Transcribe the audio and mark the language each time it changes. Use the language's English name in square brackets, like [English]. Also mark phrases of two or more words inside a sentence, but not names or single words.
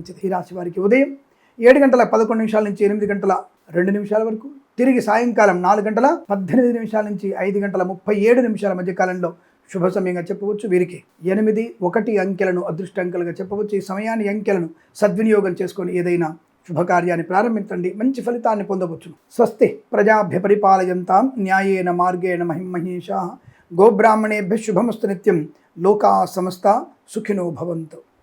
[Telugu] ఈ రాశి వారికి ఉదయం 7 గంటల 11 నిమిషాల నుంచి 8 గంటల 2 నిమిషాల వరకు, తిరిగి సాయంకాలం 4:18 నుంచి 5:37 మధ్య కాలంలో శుభ సమయంగా చెప్పవచ్చు. వీరికి 8, 1 అంకెలను అదృష్ట అంకెలుగా చెప్పవచ్చు. ఈ సమయాన్ని అంకెలను సద్వినియోగం చేసుకొని ఏదైనా శుభకార్యాన్ని ప్రారంభించండి, మంచి ఫలితాన్ని పొందవచ్చు. [Sanskrit] స్వస్తి ప్రజాభ్య పరిపాలయంతాం న్యాయేన మార్గేణ మహిమహేషాః. గోబ్రాహ్మణేభ్యः శుభమస్తు నిత్యం. లోకా సమస్తా సుఖినో భవంతు.